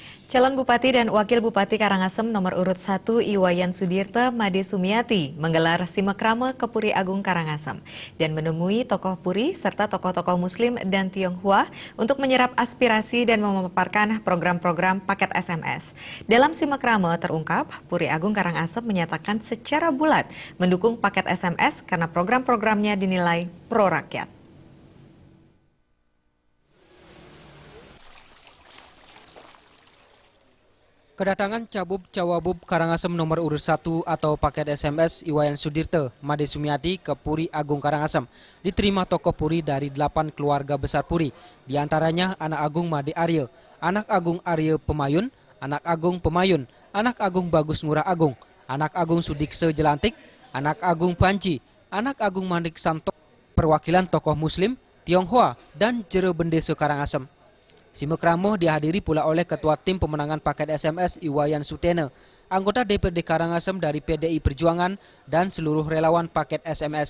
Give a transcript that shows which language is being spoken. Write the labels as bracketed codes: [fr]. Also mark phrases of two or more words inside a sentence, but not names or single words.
[id] Calon Bupati dan Wakil Bupati Karangasem nomor urut 1 Iwayan Sudirte Made Sumiati menggelar simekrame ke Puri Agung Karangasem dan menemui tokoh Puri serta tokoh-tokoh Muslim dan Tionghoa untuk menyerap aspirasi dan memaparkan program-program paket SMS. Dalam simekrame terungkap, Puri Agung Karangasem menyatakan secara bulat mendukung paket SMS karena program-programnya dinilai pro rakyat. Kedatangan Cabub Cawabub Karangasem nomor urut 1 atau paket SMS Iwayan Sudirte Made Sumiati ke Puri Agung Karangasem diterima tokoh Puri dari 8 keluarga besar Puri, diantaranya anak Agung Made Arye, anak Agung Arye Pemayun, anak Agung Pemayun, anak Agung Bagus Ngurah Agung, anak Agung Sudikse Jelantik, anak Agung Panci, anak Agung Mandik Santo, perwakilan tokoh Muslim, Tionghoa, dan Jero Bendese Karangasem. Simekrame dihadiri pula oleh Ketua Tim Pemenangan Paket SMS Iwayan Sutene, anggota DPRD Karangasem dari PDI Perjuangan, dan seluruh relawan paket SMS.